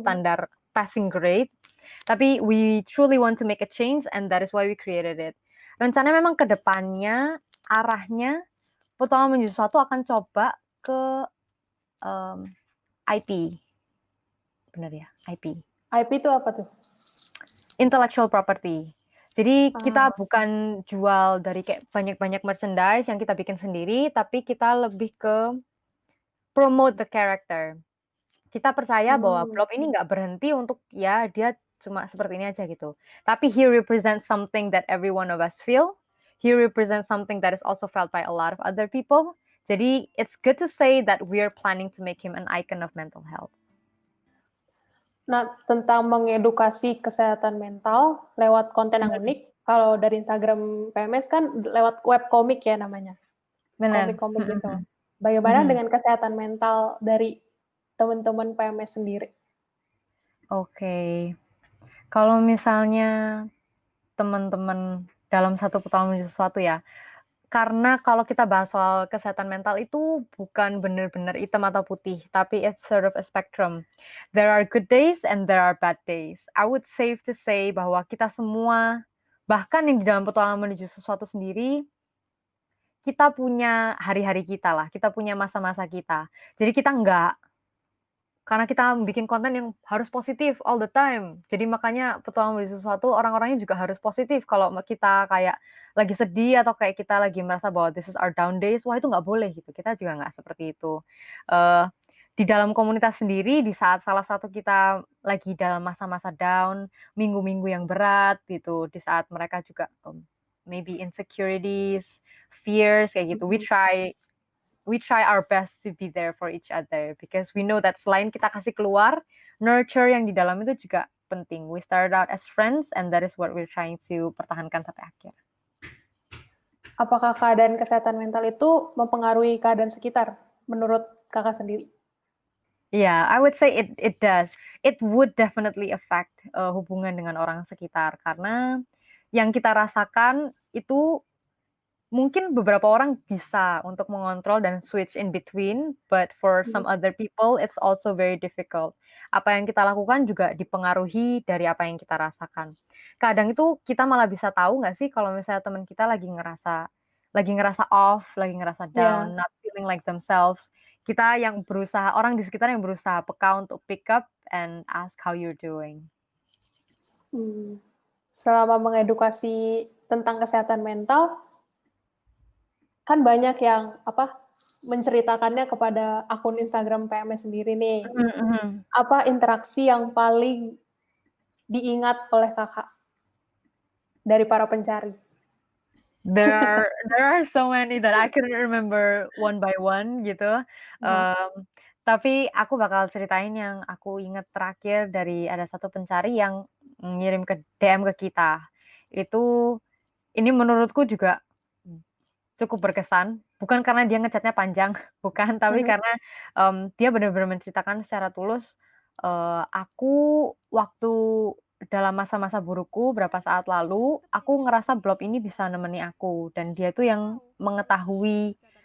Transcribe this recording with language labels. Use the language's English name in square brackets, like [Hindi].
[English] standar passing grade, [Indonesian] tapi [English] we truly want to make a change and that is why we created it. [Indonesian] Rencananya memang ke depannya, arahnya, Petualangan Menuju Sesuatu akan coba ke, IP. Bener ya? IP. IP itu apa tuh? [English] Intellectual property. [Indonesian] Jadi kita Ah, bukan jual dari kayak banyak-banyak merchandise yang kita bikin sendiri, tapi kita lebih ke [English] promote the character. [Indonesian] Kita percaya bahwa mmm, Blob ini nggak berhenti untuk, ya dia cuma seperti ini aja gitu. [English] Tapi he represents something that every one of us feel. He represents something that is also felt by a lot of other people. [Indonesian] Jadi [English] it's good to say that we are planning to make him an icon of mental health. [Indonesian] nah tentang mengedukasi kesehatan mental lewat konten yang Mhm, unik, kalau dari Instagram PMS kan lewat webkomik ya namanya, bener, komik-komik gitu. mhm, Bagaimana mhm. dengan kesehatan mental dari teman-teman PMS sendiri? Oke. Kalau misalnya teman-teman dalam satu pertemuan sesuatu ya, karena kalau kita bahas soal kesehatan mental itu bukan benar-benar hitam atau putih, tapi [English] it's sort of a spectrum. There are good days and there are bad days. I would safe to say [Indonesian] bahwa kita semua, bahkan yang di dalam petualangan menuju sesuatu sendiri, kita punya hari-hari kita lah, kita punya masa-masa kita. Jadi kita nggak karena kita bikin konten yang harus positif [English] all the time. [Indonesian] Jadi makanya petualangan menuju sesuatu orang-orangnya juga harus positif. Kalau kita kayak lagi sedih atau kayak kita lagi merasa bahwa [English] this is our down days, [Indonesian] wah itu nggak boleh gitu. Kita juga nggak seperti itu. Eee, di dalam komunitas sendiri, di saat salah satu kita lagi dalam masa-masa down, minggu-minggu yang berat gitu, di saat mereka juga, [English] maybe insecurities, fears [Indonesian] kayak gitu, Mhm. [English] we try our best to be there for each other because we know that [Indonesian] selain kita kasih keluar, nurture yang di dalam itu juga penting. [English] We started out as friends and that is what we're trying to [Indonesian] pertahankan sampai akhir. Apakah keadaan kesehatan mental itu mempengaruhi keadaan sekitar menurut Kakak sendiri? [English] Yeah, I would say it does. It would definitely affect, [Indonesian] hubungan dengan orang sekitar karena yang kita rasakan itu mungkin beberapa orang bisa untuk mengontrol dan [English] switch in between, but for Mhm. some other people it's also very difficult. [Indonesian] Apa yang kita lakukan juga dipengaruhi dari apa yang kita rasakan. Kadang itu kita malah bisa tahu nggak sih kalau misalnya teman kita lagi ngerasa off, lagi ngerasa Iya, [English] down, not feeling like themselves. [Indonesian] Kita yang berusaha orang di sekitar yang berusaha peka untuk [English] pick up and ask how you're doing. [Indonesian] mmm, selama mengedukasi tentang kesehatan mental, kan banyak yang, apa, menceritakannya kepada akun Instagram PMS sendiri nih. Mhm mhm. Apa interaksi yang paling diingat oleh Kakak dari para pencari? [English] There are so many that I couldn't remember one by one [Indonesian] gitu, Aha, tapi aku bakal ceritain yang aku inget terakhir dari ada satu pencari yang ngirim ke DM ke kita. Itu ini menurutku juga cukup berkesan, bukan karena dia nge-chat-nya panjang, bukan, tapi mhm. karena, dia benar-benar menceritakan secara tulus, "Aku waktu dalam masa-masa burukku berapa saat lalu, aku ngerasa Blob ini bisa nemeni aku, dan dia tuh yang mengetahui